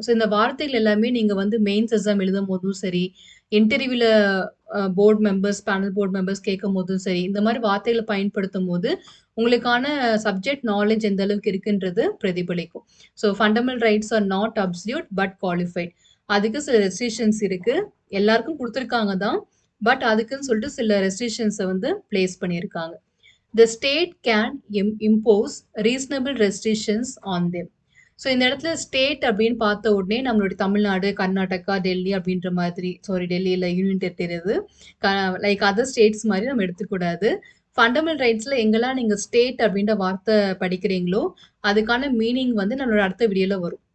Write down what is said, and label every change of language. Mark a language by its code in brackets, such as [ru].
[ta] So இந்த வார்த்தைகள் எல்லாமே நீங்க வந்து மெயின்ஸ் எக்ஸாம் எழுதும்போதும் சரி, இன்டர்வியூல board members, panel board members கேட்கும்போதும் சரி, இந்த மாரி வார்த்தைகள பயன்படுத்தும்போது, உங்களுக்கான சப்ஜெக்ட் நாலேட்ஜ் எந்த அளவுக்கு இருக்குன்றது பிரதிபலிக்கும். [en] So fundamental rights are not absolute but qualified. [ta] அதுக்கு சில ரெஸ்ட்ரிக்ஷன்ஸ் இருக்கு. எல்லாருக்கும் குடுத்துருக்காங்க தான். பட் அதுக்குன்னு சொல்லிட்டு சில ரெஸ்ட்ரிக்ஷன்ஸ வந்து பிளேஸ் பண்ணியிருக்காங்க. [en] The state can impose reasonable restrictions on them. [ta] So இந்த இடத்துல ஸ்டேட் அப்படின்னு பார்த்த உடனே நம்மளுடைய தமிழ்நாடு, கர்நாடகா, டெல்லி அப்படின்ற மாதிரி டெல்லி இல்ல யூனியன் டெரிட்டரி அது. க லைக் அதர் ஸ்டேட்ஸ் மாரி நம்ம எடுத்துக்கக்கூடாது. ஃபண்டமெண்டல் ரைட்ஸ்ல எங்கெல்லாம் நீங்க ஸ்டேட் அப்படின்ற வார்த்தை படிக்கிறீங்களோ, அதுக்கான மீனிங் வந்து நம்மளோட அடுத்த வீடியோல வரும்.